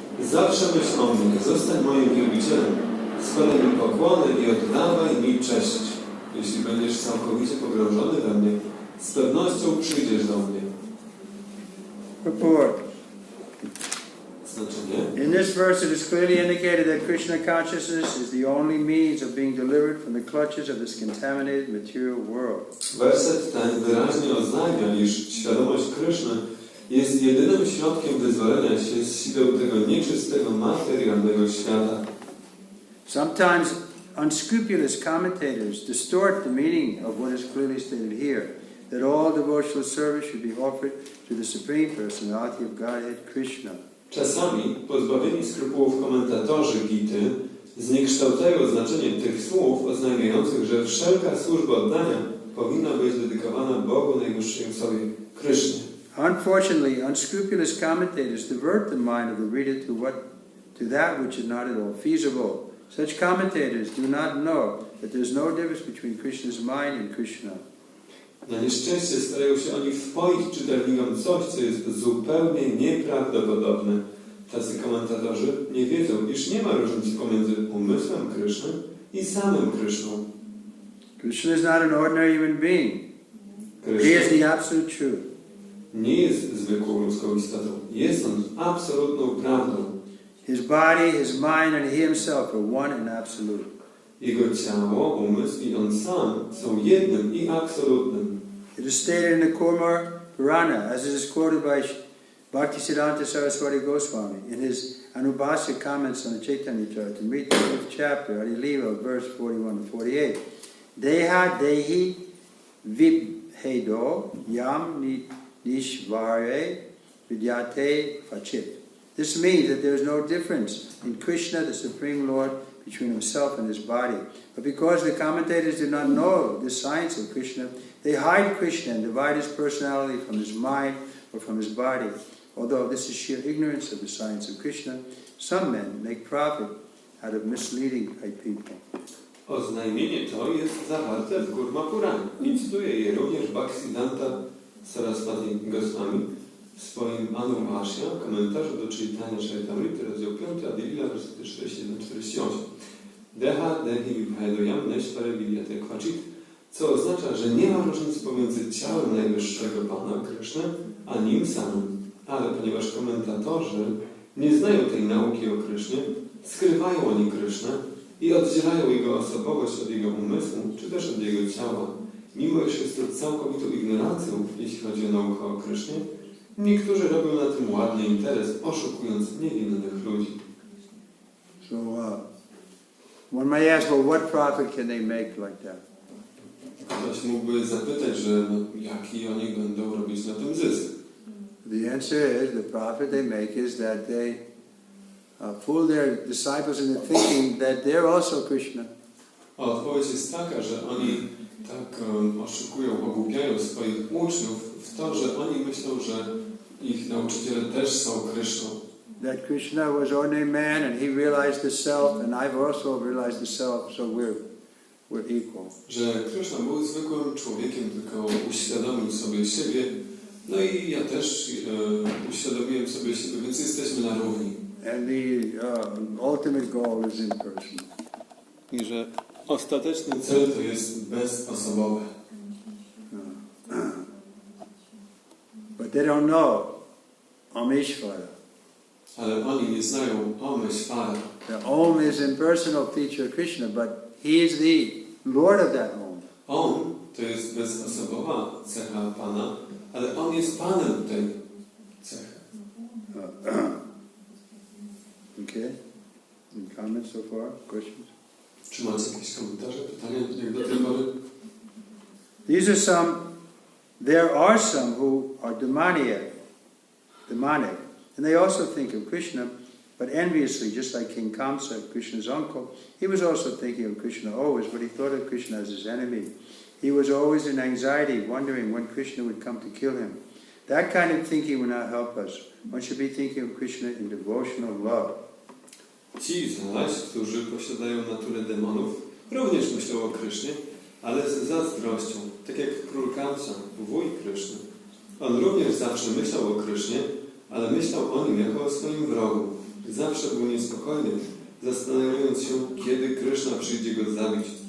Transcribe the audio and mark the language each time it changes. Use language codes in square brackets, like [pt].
[pl] Zawsze myśl o mnie, zostań moim wielbicielem, składaj mi pokłony i oddawaj mi cześć. Jeśli będziesz całkowicie pogrążony we mnie, z pewnością przyjdziesz do mnie. [en] Purport. [pl] Znaczenie? [en] In this verse it is clearly indicated that Krishna consciousness is the only means of being delivered from the clutches of this contaminated material world. [pl] Werset ten wyraźnie oznajmia, iż świadomość Kryszny jest jedynym środkiem wyzwolenia się z sił tego nieczystego materialnego świata. [en] Sometimes unscrupulous commentators distort the meaning of what is clearly stated here, that all devotional service should be offered to the Supreme Personality of Godhead, Krishna. [pl] Czasami pozbawieni skrupułów komentatorzy Gity zniekształcają znaczenie tych słów, oznajmiających, że wszelka służba oddania powinna być dedykowana Bogu Najwyższej Osobie, Krysznie. [en] Unfortunately, unscrupulous commentators divert the mind of the reader to that which is not at all feasible. Such commentators do not know that there is no difference between Krishna's mind and Krishna. [pl] Na nieszczęście starają się oni wpoić czytelnikom coś, co jest zupełnie nieprawdopodobne. Tacy komentatorzy nie wiedzą, iż nie ma różnicy pomiędzy umysłem Kryszny i samym Kryszną. [en] Krishna is not an ordinary human being. He is the absolute truth. [pl] Nie jest zwykłą ludzką istotą. Jest on absolutną prawdą. [en] His body, his mind and he himself are one and absolute. [pl] Jego ciało, umysł i on sam są jednym i absolutnym. [en] It is stated in the Kurma Purana, as it is quoted by Bhaktisiddhanta Saraswati Goswami in his Anubhasya comments on the Chaitanya Charitamrita, 5th chapter, Adi Lila, verse 41 to 48. [sa] Deha dehi vibhedo yam nishvare vidyate fachit. [en] This means that there is no difference in Krishna, the Supreme Lord, between himself and his body. But because the commentators do not know the science of Krishna, they hide Krishna and divide his personality from his mind or from his body. Although this is sheer ignorance of the science of Krishna, some men make profit out of misleading people. [pl] Oznajmienie to jest zawarte w Kurma Puranie i cytuje je również Bhaktisiddhanta Saraswati Goswami w swoim Anubhasya, komentarzu do Chaitanya Charitamrity, rozdział 5, Adi Lila, wersety 41-48. [sa] Deha dehi vibhedayam neshvare vidyate kvachit, [pl] co oznacza, że nie ma różnicy pomiędzy ciałem Najwyższego Pana Kryszny a nim samym. Ale ponieważ komentatorzy nie znają tej nauki o Krysznie, skrywają oni Krysznę i oddzielają jego osobowość od jego umysłu, czy też od jego ciała. Mimo iż jest to całkowitą ignorancją, jeśli chodzi o naukę o Krysznie, niektórzy robią na tym ładny interes, oszukując niewinnych ludzi. [en] So, one may ask, well, what profit can they make like that? [pl] Ktoś mógłby zapytać, że jaki oni będą robić na tym zysk. [en] The answer is, the profit they make is that they fool their disciples into thinking that they're also Krishna. [pl] Odpowiedź jest taka, że oni tak oszukują, ogłupiają swoich uczniów w to, że oni myślą, że ich nauczyciele też są Kryszną. [en] That Krishna was ordinary man and he realized the self and I've also realized the self, so we're equal. [pl] Że Kryszna był zwykłym człowiekiem, tylko uświadomił sobie siebie, no i ja też uświadomiłem sobie siebie, więc jesteśmy na równi. [en] And the ultimate goal is impersonal. [pl] I że ostateczny cel to jest bezosobowe. [en] But they don't know Ameshvara. [pl] Ale oni nie znają Ameshvara. [en] The Om is impersonal feature of Krishna, but he is the Lord of that Om. [pl] On to jest bezosobowa cecha Pana, ale on jest Panem tej cechy. [en] Okay? Any comments so far? Questions? [pl] Czy macie jakieś komentarze, pytania jak do tej pory? [en] There are some who are demonic, and they also think of Krishna, but enviously, just like King Kamsa, Krishna's uncle, he was also thinking of Krishna always, but he thought of Krishna as his enemy. He was always in anxiety, wondering when Krishna would come to kill him. That kind of thinking will not help us. One should be thinking of Krishna in devotional love. [pl] Ci zaś, którzy posiadają naturę demonów, również myślą o Krysznie, ale z zazdrością, tak jak król Kamsa, wuj Kryszny. On również zawsze myślał o Krysznie, ale myślał o nim jako o swoim wrogu. Zawsze był niespokojny, zastanawiając się, kiedy Kryszna przyjdzie go zabić.